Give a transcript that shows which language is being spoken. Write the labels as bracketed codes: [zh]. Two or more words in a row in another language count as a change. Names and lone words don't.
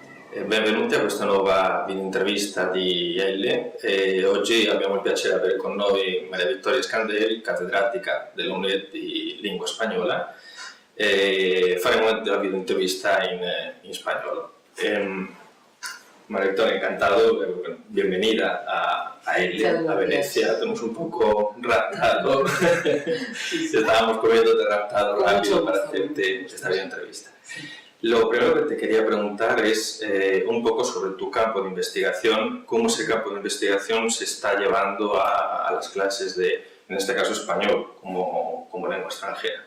[it] Benvenuti a questa nuova video intervista di Elle. Oggi abbiamo il piacere di avere con noi Maria Vittoria Scandell, cattedratica dell'UNED di lingua spagnola. Faremo la video intervista in spagnolo. [es] María Victoria, encantado, bienvenida a Elle, a Venecia. Te hemos un poco raptado, estábamos comiéndote raptado rápido para hacerte esta video entrevista. Lo primero que te quería preguntar es un poco sobre tu campo de investigación, cómo ese campo de investigación se está llevando a las clases de, en este caso, español como lengua extranjera.